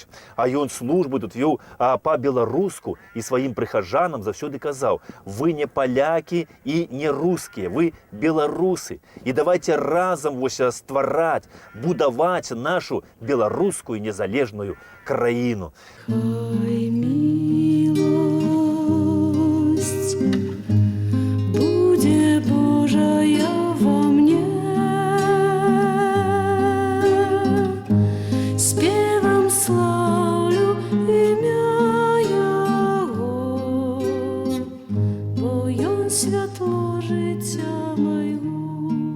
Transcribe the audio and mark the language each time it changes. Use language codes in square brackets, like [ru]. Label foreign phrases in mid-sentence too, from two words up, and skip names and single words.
[be] А ён службу тут вёў па-беларуску і сваім прыхаджанам заўсёды казаў: вы не палякі і не рускія, вы беларусы. І давайте разам вось ствараць, будаваць нашу беларускую незалежную краіну. [ru] Хай милость будет Божая во мне, спевом славлю имя Его, бо Он святло життя моего.